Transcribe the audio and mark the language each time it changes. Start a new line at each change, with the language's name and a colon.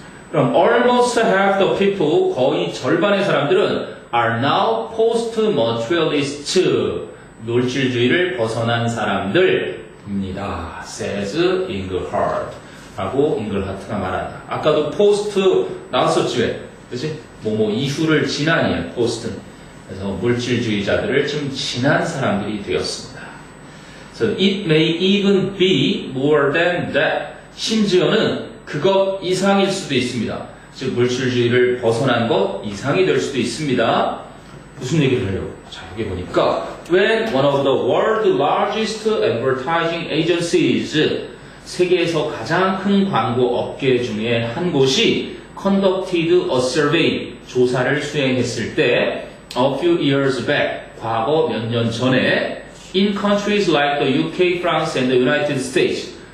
English: 그럼 almost half the people
Korean: 거의 절반의 사람들은
English: are now post-materialist
Korean: 물질주의를 벗어난 사람들입니다. says Engelhardt 라고 잉글하트가 말한다. 아까도
English: post
Korean: 나왔었지 왜? 그치? 뭐뭐 이후를 지난이야 post는. 그래서 물질주의자들을 좀 지난 사람들이 되었습니다.
English: So it may even be more than that.
Korean: 심지어는 그것 이상일 수도 있습니다. 즉 물질주의를 벗어난 것 이상이 될 수도 있습니다. 무슨 얘기를 하려고?
English: 자, 여기 보니까 when one of the world's largest advertising agencies
Korean: 세계에서 가장 큰 광고 업계 중에 한 곳이
English: conducted a survey
Korean: 조사를 수행했을 때
English: a few years back
Korean: 과거 몇 년 전에
English: in countries like the UK, France and the United States